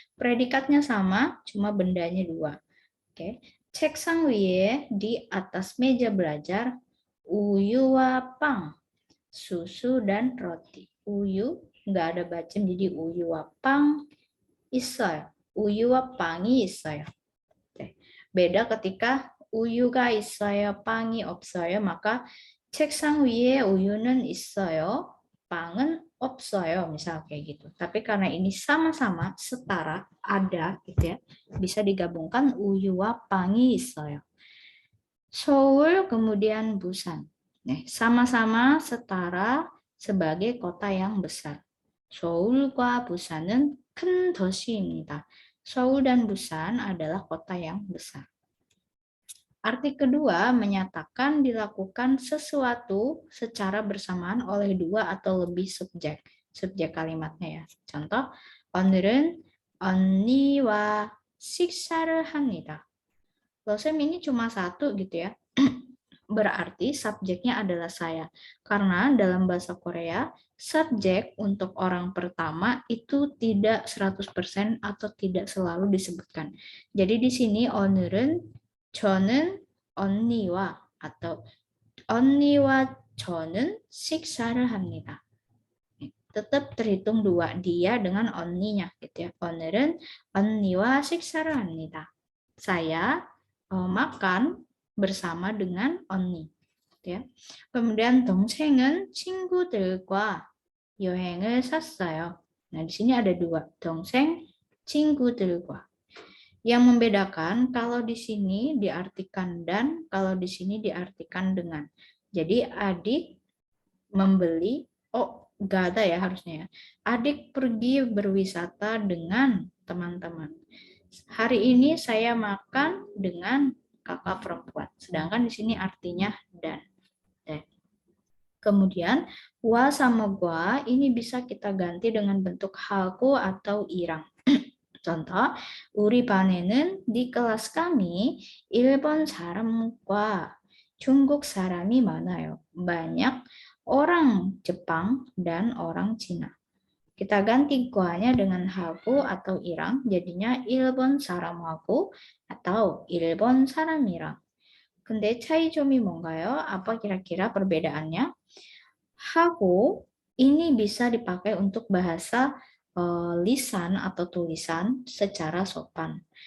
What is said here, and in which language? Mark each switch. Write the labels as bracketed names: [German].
[Indonesian] Predikatnya sama, cuma bendanya dua. Oke. [Korean] 책상 위에 [Indonesian] di atas meja belajar [Korean] 우유와 빵, [Indonesian] susu dan roti. 우유 enggak ada bacem, jadi [Korean] 우유와 빵 있어요. 우유와 빵이 있어요. [Indonesian] Beda ketika [Korean] 우유가 있어요, 빵이 없어요. [Indonesian] maka [Korean] 책상 위에 우유는 있어요, 빵은 없어요. [Indonesian] Misal kayak gitu. Tapi karena ini sama-sama setara ada gitu ya. Bisa digabungkan [Korean] 우유와 빵이 있어요. [Indonesian] 서울 kemudian Busan. Sama-sama setara sebagai kota yang besar. [Korean] 서울과 부산은 큰 도시입니다. [Indonesian] Seoul dan Busan adalah kota yang besar. Arti kedua menyatakan dilakukan sesuatu secara bersamaan oleh dua atau lebih subjek. Subjek kalimatnya ya. Contoh, [Korean] 오늘은 언니와 식사를 합니다. [Indonesian] Losem ini cuma satu gitu ya. Berarti subjeknya adalah saya. Karena dalam bahasa Korea, subjek untuk orang pertama itu tidak 100% atau tidak selalu disebutkan. Jadi di sini [Korean] 오늘은 저는 언니와 [Indonesian] atau [Korean] 언니와 저는 식사를 합니다. [Indonesian] Tetap terhitung dua, dia dengan 언니nya gitu ya. [Korean] 오늘은 언니와 식사를 합니다. [Indonesian] Saya makan bersama dengan 언니. Ya. Kemudian [Korean] 동생은 친구들과 여행을 샀어요. [Indonesian] Nah, di sini ada dua, [Korean] 동생, 친구들과. [Indonesian] Yang membedakan kalau di sini diartikan dan, kalau di sini diartikan dengan. Jadi adik membeli, gak ada ya harusnya ya. Adik pergi berwisata dengan teman-teman. Hari ini saya makan dengan kakak perempuan. Sedangkan di sini artinya dan. Kemudian wa sama gua ini bisa kita ganti dengan bentuk haku atau irang. Contoh, [Korean] 우리 반에는 [Indonesian] di kelas kami [Korean] 일본 사람과 중국 사람이 많아요. [Indonesian] Banyak orang Jepang dan orang Cina. Kita ganti guanya dengan haku atau irang, jadinya [Korean] 일본 사람하고 [Indonesian] atau [Korean] 일본 사람이랑. 근데 차이점이 뭔가요? [Indonesian] Apa kira-kira perbedaannya? 하고 ini bisa dipakai untuk bahasa lisan atau tulisan secara sopan.